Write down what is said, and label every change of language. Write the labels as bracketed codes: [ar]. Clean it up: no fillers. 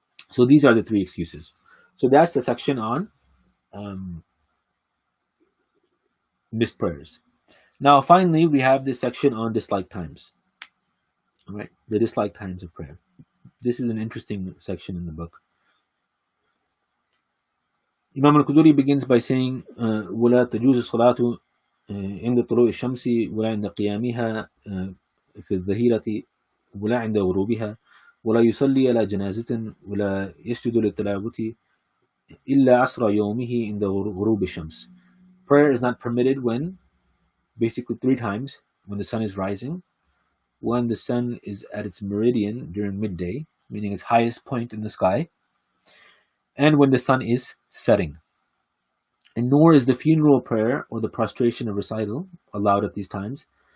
[en] So these are the three excuses. So that's the section on missed prayers. Now, finally, we have this section on disliked times. Right, the disliked times of prayer. This is an interesting section in the book. Imam al-Quduri begins by saying, [ar] ولا تجوز الصلاة عند طلوع الشمس ولا عند قيامها في الظهيرة ولا عند غروبها ولا يصلي على جنازة ولا يسجد للتلاوة إلا عصر يومه عند غروب الشمس. [en] Prayer is not permitted when, basically 3 times, when the sun is rising, when the sun is at its meridian during midday, meaning its highest point in the sky, and when the sun is setting. And nor is the funeral prayer or the prostration or recital allowed at these times.